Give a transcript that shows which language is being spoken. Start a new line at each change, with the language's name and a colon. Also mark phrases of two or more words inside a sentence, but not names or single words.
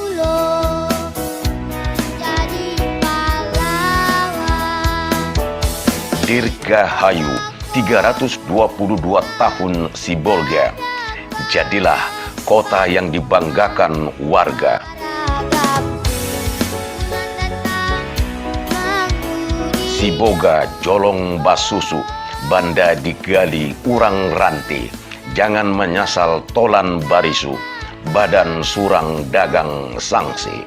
Indonesian: Dirgahayu 322 tahun Sibolga, jadilah kota yang dibanggakan warga.
Minangkabau: Siboga Jolong Basusu, Banda digali urang ranti, jangan menyasal tolan barisu, badan surang dagang sangsi.